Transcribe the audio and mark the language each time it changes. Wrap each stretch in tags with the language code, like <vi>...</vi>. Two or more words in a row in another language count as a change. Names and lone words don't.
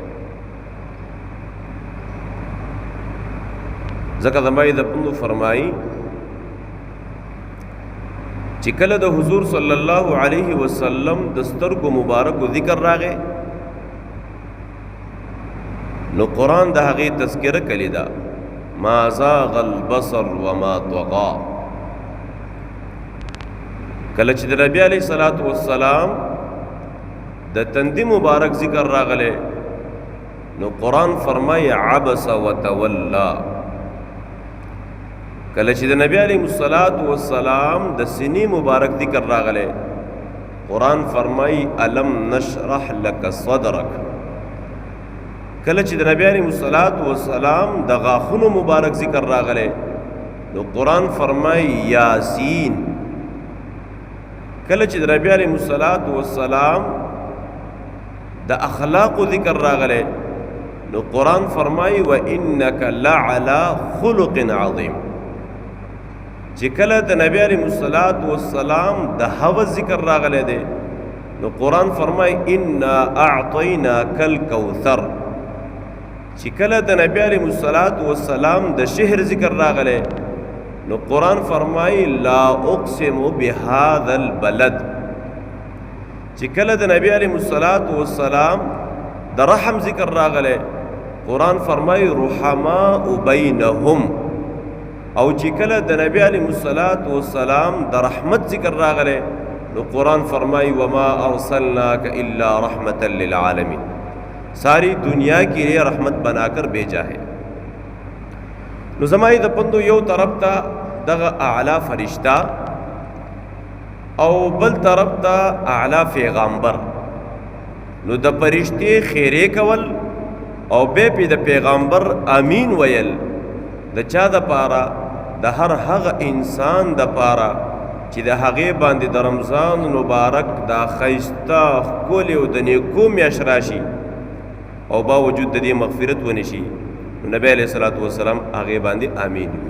<ps>ځکه زمای د پندو فرمایي چې کله د حضور</ps> <ar>صلی الله علیه وسلم</ar> <ps>د سترګو مبارکو ذکر راغی نو قرآن د هغې تذکره کړې ده</ps> <ar>ما زاغ البصر وما طغى.</ar> <ps>کله چې د نبی</ps> <ar>علیه الصلاۃ والسلام</ar> <ps>د تندي مبارک ذکر راغلی نو قرآن فرمایي</ps> <ar>عبس وتولى.</ar> <ps>کله چې د نبی</ps> <ar>علیه الصلاۃ والسلام</ar> <ps>د سینې مبارک ذکر راغلی قرآن فرمایي</ps> <ar>الم نشرح لك صدرك.</ar> <ps>کله چې د نبی</ps> <ar>علیه الصلاۃ والسلام</ar> <ps>د غاښونو مبارک ذکر راغلی نو قرآن فرمایي یاسین. کله چې د نبی</ps> <ar>علیه الصلاۃ والسلام</ar> <ps>د اخلاق ذکر راغلی نو قرآن فرمایي</ps> <ar>وانک لعلى خلق عظیم.</ar> <ps>چې کله د نبی</ps> <ar>علیه الصلاۃ والسلام</ar> <ps>د حوض ذکر راغلی دی نو قرآن فرمایي</ps> <ar>انا اعطیناک الکوثر.</ar> <ps>چې کله د نبی</ps> <ar>علیه الصلاۃ والسلام</ar> <ps>د شهر ذکر راغلی نو قرآن فرمایي</ps> <ar>لا اقسم بهذا البلد.</ar> <ps>چې کله د نبی</ps> <ar>علیه الصلاۃ والسلام</ar> <ps>د رحم ذکر راغلی قرآن فرمایي</ps> <ar>رحماء بینهم.</ar> <ps>او چې کله د نبی</ps> <ar>علیه الصلاۃ والسلام</ar> <ps>د رحمت ذکر راغلی نو قرآن فرمایي</ps> <ar>وما ارسلناک الا رحمتا للعالمین.</ar> <ur>ساری دنیا کے لیے رحمت بنا کر بھیجا ہے.</ur> <ps>نو زمائی د پندو یو طرف ته دغه اعلی فرشتہ او بل طرف ته اعلی پیغمبر. نو د فرشتي خیره کول او به پی د پیغمبر امین ویل د چا د پاره د هر هغه انسان د پاره چې د هغې باندې د رمضان مبارک دا ښایسته ښکلې او د نیکو میاشت راشي او باوجود د دې مغفرت ونشي نو نبی</ps> <ar>علیه الصلاۃ والسلام</ar> <ps>هغې باندې امین وي.</ps>